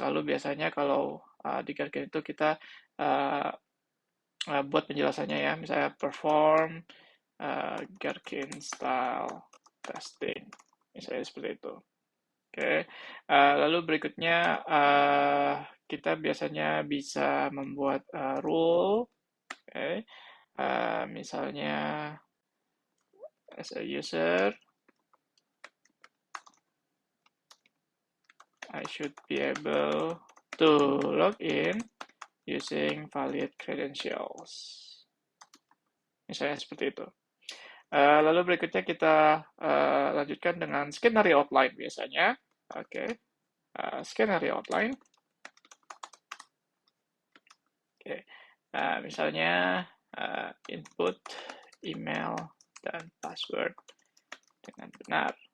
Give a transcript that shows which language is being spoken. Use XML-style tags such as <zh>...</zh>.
<id>Lalu biasanya kalau di Gherkin itu kita buat penjelasannya ya, misalnya</id> <en>perform Gherkin style testing,</en> <id>misalnya seperti itu. Oke, lalu berikutnya kita biasanya bisa membuat rule, okay. Misalnya</id> <en>as a user, I should be able to log in using valid credentials.</en> <id>Misalnya seperti itu. Lalu berikutnya kita lanjutkan dengan skenario outline biasanya. Oke, skenario outline. Oke, misalnya input email dan password dengan benar.</id>